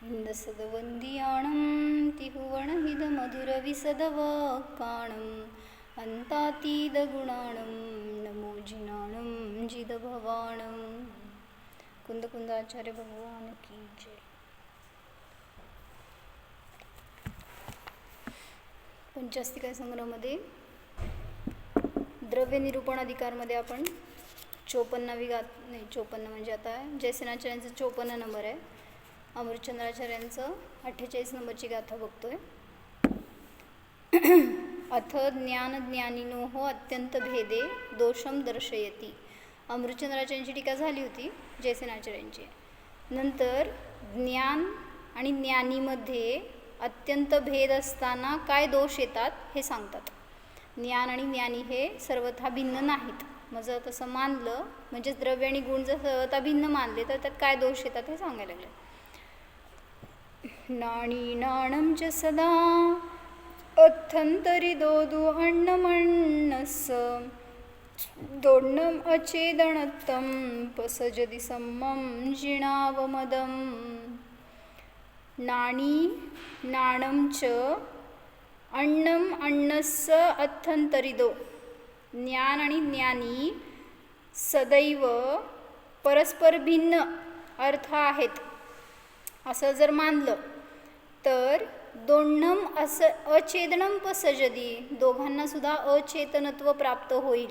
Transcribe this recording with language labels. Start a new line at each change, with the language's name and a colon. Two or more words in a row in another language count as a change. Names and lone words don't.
Prakrit languages: मंदसदवंदियाणं तिहुवणहिदमधुरविसदवाक्काणम् अन्तातीदगुणाणं नमो जिनाणं जिदभवाणं.
Hindi: कुंदकुंदाचार्य भगवान की जय.
Marathi: पंचास्तिका संग्रहामध्ये द्रव्य निरूपण अधिकारमध्ये आपण 54वी नाही 54 म्हणजे आता जयसेनाचार्यांचा 54 नंबर आहे. अमृतचंद्राचार्यांचं 48 नंबरची गाथा बघतोय.
Sanskrit: अथ ज्ञान ज्ञानिनोः अत्यंत भेदे दोषम दर्शयती.
Marathi: अमृतचंद्राचार्यांची टीका झाली होती जयसेनाचार्यांची. नंतर ज्ञान आणि ज्ञानीमध्ये अत्यंत भेद असताना काय दोष येतात हे सांगतात. ज्ञान आणि ज्ञानी हे सर्वथा भिन्न नाहीत. मग जर तसं मानलं म्हणजे द्रव्य आणि गुण जर सर्वथा भिन्न मानले तर त्यात काय दोष येतात हे सांगायला लागले.
Prakrit languages: नाणी नाणं च सदा अथंतरी दोदुहण्णमण्णस दोड्णम अचेदणत्तं पसजदि सम्मं जिणावमदं. नाणी नाणं च अण्णम अण्णस्स अथंतरिदो.
Marathi: ज्ञान आणि ज्ञानी सदैव परस्पर भिन्न अर्थ आहेत असं जर मानलं तर दोन्नम असं
Prakrit languages: अचेतनम पसजदी
Marathi: दोघांना सुद्धा अचेतनत्व प्राप्त होईल.